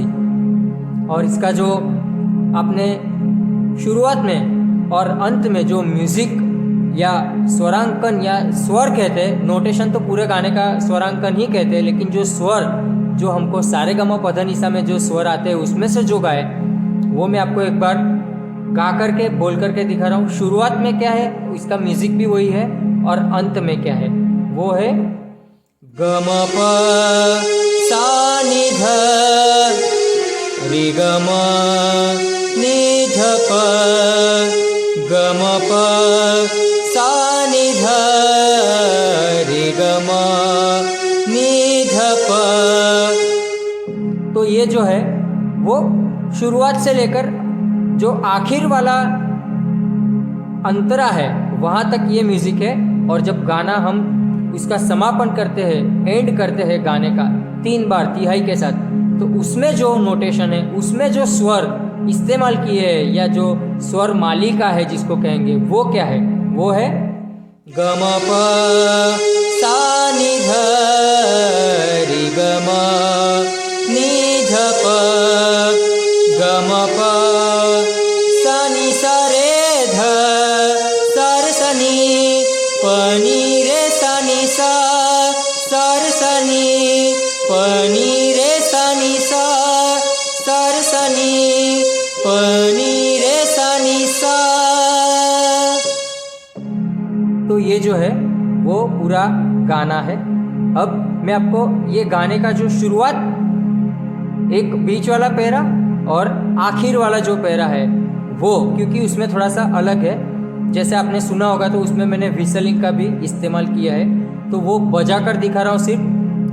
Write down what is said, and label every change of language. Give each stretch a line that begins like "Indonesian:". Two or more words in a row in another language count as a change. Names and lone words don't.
Hindi: और इसका जो आपने शुरुआत में और अंत में जो म्यूजिक या स्वरांकन या स्वर कहते हैं, नोटेशन तो पूरे गाने का स्वरांकन ही कहते हैं, लेकिन जो स्वर जो हमको सारे गमा पधनिसा में जो स्वर आते हैं उसमें से जो गाए वो मैं आपको एक बार गा करके बोल करके दिखा रहा हूँ। शुरुआत में क्या है, इसका म्यूजिक भी वही है, और अंत में क्या है वो है ग म प सा नि ध रे ग म नि ध प, ग म प सा नि ध रे ग म नि ध प। तो ये जो है वो शुरुआत से लेकर जो आखिर वाला अंतरा है वहाँ तक ये म्यूजिक है, और जब गाना हम उसका समापन करते हैं, एंड करते हैं गाने का 3 बार तिहाई के साथ, तो उसमें जो नोटेशन है, उसमें जो स्वर इस्तेमाल किए हैं या जो स्वर मालिका है जिसको कहेंगे, वो क्या है, वो है ग म प सा नि ध रे ग म नि ध प, ग म प सा नि सा रे ध सा रे सा नि प नि रे सा नि सा, सा रे सा नि प नि रे सा नि सा, सा रे सा नि प नि रे सा नि सा। तो ये जो है वो पूरा गाना है। अब मैं आपको ये गाने का जो शुरुआत, एक बीच वाला पैरा और आखिर वाला जो पैरा है वो, क्योंकि उसमें थोड़ा सा अलग है, जैसे आपने सुना होगा तो उसमें मैंने व्हिसलिंग का भी इस्तेमाल किया है, तो वो बजा कर दिखा रहा हूँ सिर्फ।